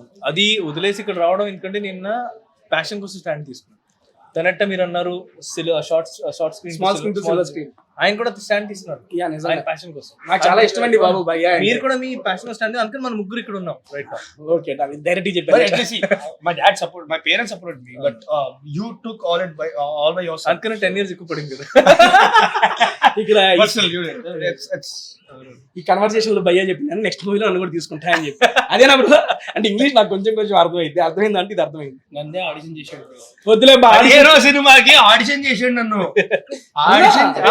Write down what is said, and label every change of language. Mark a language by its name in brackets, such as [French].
[Telugu] అది వదిలేసి ఇక్కడ రావడం ఎందుకంటే నేను ప్యాషన్ కోసం స్టాండ్ తీసుకున్నాను. తనట్ట మీరు అన్నారు short screen, [English] small screen to silver screen, [Telugu] ఆయన కూడా స్టాండ్ తీసుకున్నారు ఆయన ప్యాషన్ కోసం. నాకు చాలా ఇష్టం అండి బాబు భయ్యా. మీరు కూడా మీ ప్యాషన్ స్టాండ్, అందుకని మన ముగ్గురు ఇక్కడ ఉన్నాం రైట్. ఓకే డైరెక్ట్ చెప్పారు. [English] My dad support, my parents supported me, but you took all by yourself. [Telugu] అందుకని [English] 10 years [Telugu] ఎక్కువ పడింది కదా ఇక్కడ [English] But still, it's [Telugu] ఈ కన్వర్సేషన్ లో భయ్యా చెప్పింది నెక్స్ట్ మూవీలో నన్ను కూడా తీసుకుంటా అని చెప్పి. అదేనా బ్రో? అంటే ఇంగ్లీష్ నాకు కొంచెం అర్థమైంది. అర్థమైంది అంటే ఇది అర్థమైంది. నన్నే ఆడిషన్ చేశాడు. వద్దులే హీరో సినిమాకి ఆడిషన్ చేసాడు నన్ను. ఆడిషన్